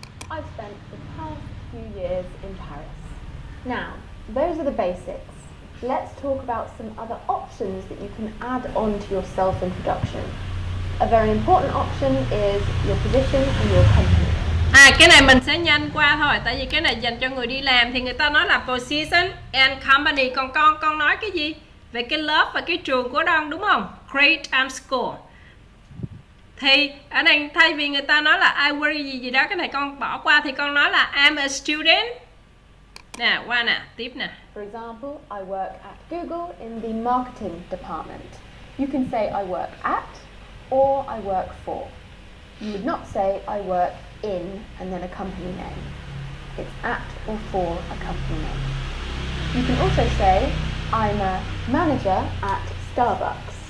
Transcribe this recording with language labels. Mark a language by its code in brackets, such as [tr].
[en] I've spent the past few years in Paris. Now, those are the basics. let's talk about some other options that you can add on to your self-introduction. A very important option is your position and your company. [vi] Cái này mình sẽ nhanh qua thôi, tại vì cái này dành cho người đi làm thì người ta nói là [en] position and company. [vi] Còn con nói cái gì? Về cái lớp và cái trường của Đông, đúng không? [en] Grade and school. [vi] Thì ở đây thay vì người ta nói là [en] I work [vi] gì đó, cái này con bỏ qua thì con nói là [en] I'm a student. [vi] Nè, qua nè, tiếp nè. [en] For example, I work at Google in the marketing department. You can say I work at or I work for. You would not say I work in and then a company name. It's at or for a company name. You can also say I'm a manager at Starbucks.